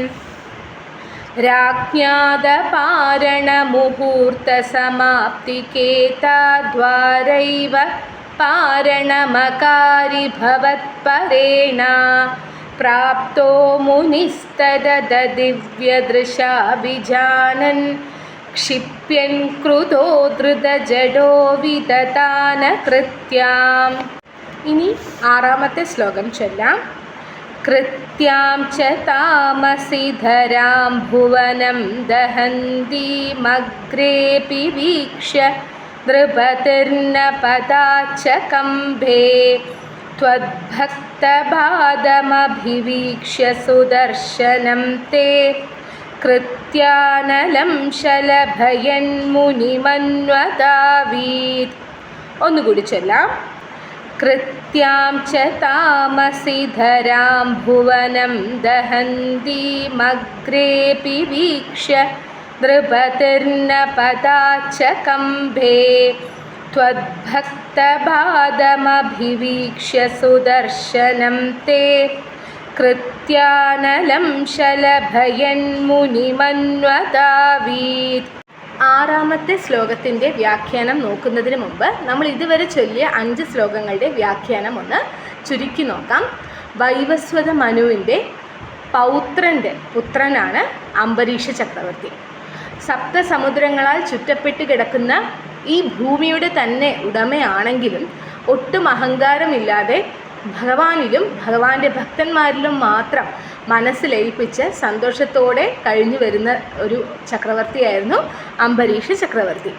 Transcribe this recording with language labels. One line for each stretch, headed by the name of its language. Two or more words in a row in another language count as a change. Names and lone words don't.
Sanskrit: राज्ञादपारणमुहूर्तसमाप्तिकेताद्वारैव पारणमकारि भवत्परेण प्राप्तो मुनिस्तददिव्यदृशा विजानन् क्षिप्यन् कृतो धृतजडो विदतानकृत्याम्.
Malayalam: ഇനി 6-ാമത്തെ ശ്ലോകം ചൊല്ലാം.
Sanskrit: കൃത്യാം ച താമസി ധരാം ഭുവനം ദഹന്തീമഗ്രേപി വീക്ഷ്യ നൃപതിർന പദാച്ച കംഭേ त्वद्भक्तपादमभिवीक्ष्य सुदर्शनं ते कृत्यानलं शलभयन्मुनिमन्वदावीत्.
Malayalam: ഒന്നുകൂടി ചൊല്ലാം.
Sanskrit: കൃത്യാം ച താമസി ധരാം ഭുവനം ദഹന്തീമഗ്രേപി വീക്ഷ്യ നൃപതിർന പദാച്ച കംഭേ त्वद्भक्तपादमभिवीक्ष्य सुदर्शनं ते कृत्यानलं शलभयन्मुनिमन्वदावीत्.
Malayalam: 6-ാമത്തെ ശ്ലോകത്തിൻ്റെ വ്യാഖ്യാനം നോക്കുന്നതിന് മുമ്പ് നമ്മൾ ഇതുവരെ ചൊല്ലിയ 5 ശ്ലോകങ്ങളുടെ വ്യാഖ്യാനം ഒന്ന് ചുരുക്കി നോക്കാം. വൈവസ്വത മനുവിൻ്റെ പൗത്രൻ്റെ പുത്രനാണ് അംബരീഷ ചക്രവർത്തി. സപ്തസമുദ്രങ്ങളാൽ ചുറ്റപ്പെട്ട് കിടക്കുന്ന ഈ ഭൂമിയുടെ തന്നെ ഉടമയാണെങ്കിലും ഒട്ടും അഹങ്കാരമില്ലാതെ ഭഗവാനിലും ഭഗവാന്റെ ഭക്തന്മാരിലും മാത്രം മനസ്സിലയിപ്പിച്ച് സന്തോഷത്തോടെ കഴിഞ്ഞു വരുന്ന ഒരു ചക്രവർത്തിയായിരുന്നു അംബരീഷ ചക്രവർത്തി.